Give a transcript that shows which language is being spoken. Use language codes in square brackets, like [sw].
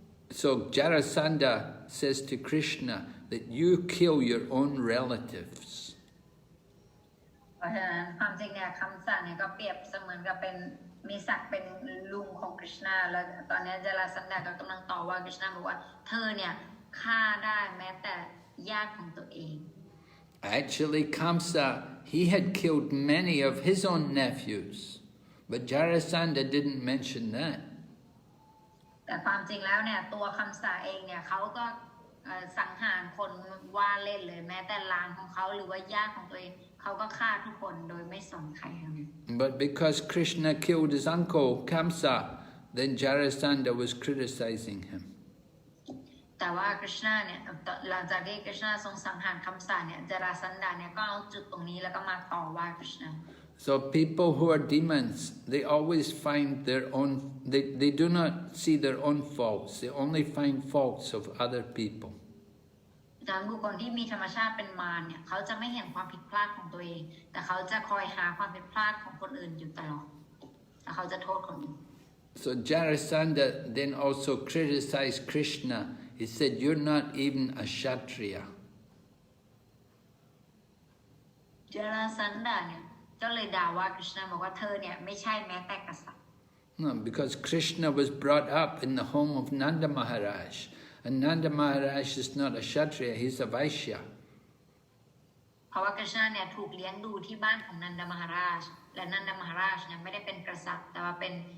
[en] So Jarasandha says to Krishna that you kill your own relatives. [th] เพราะฉะนั้นความจริงเนี่ยคำสั่งเนี่ยก็เปรียบเสมือนกับเป็นมีศักดิ์เป็นลุงของคริชนาแล้วตอนนี้จาราสันดาก็กำลังต่อว่าคริชนาบอกว่าเธอเนี่ยฆ่าได้แม้แต่ญาติของตัวเอง [en] Actually, Kamsa, he had killed many of his own nephews, but Jarasandha didn't mention that. [th] แต่ความจริงแล้วเนี่ยตัวคำสาเองเนี่ยเขาก็สังหารคนว่าเล่นเลยแม้แต่หลานของเขาหรือว่าญาติของตัวเองเขาก็ฆ่าทุกคนโดยไม่สนใครทั้งนั้น [en] But because Krishna killed his uncle Kamsa, then Jarasandha was criticizing him. [th] แต่ว่าคริชนาเนี่ยหลังจากที่คริชนาทรงสังหารคำสาเนี่ยจาราสันดาเนี่ยก็เอาจุดตรงนี้แล้วก็มาต่อว่าคริชนา [en] So people who are demons, they always find their own, they do not see their own faults, they only find faults of other people. [th] ดังบุคคลที่มีธรรมชาติเป็นมารเนี่ยเขาจะไม่เห็นความผิดพลาดของตัวเองแต่เขาจะคอยหาความผิดพลาดของคนอื่นอยู่ตลอดและเขาจะโทษคนอื่น [en] So Jarasandha then also criticized Krishna. He said, you're not even a Kshatriya. [th] จาราสันดาเนี่ยก็เลยด่าว่าคริชนาบอกว่าเธอเนี่ยไม่ใช่แม้แต่กษัตริย์ [en] No, because Krishna was brought up in the home of Nanda Maharaj. And Nanda Maharaj is not a Kshatriya, he's a Vaishya. [th] เพราะว่าคริชนาเนี่ยถูกเลี้ยงดูที่บ้านของนันดามหาราชและนันดามหาราชเนี่ยไม่ได้เป็นกษัตริย์แต่ว่าเป็น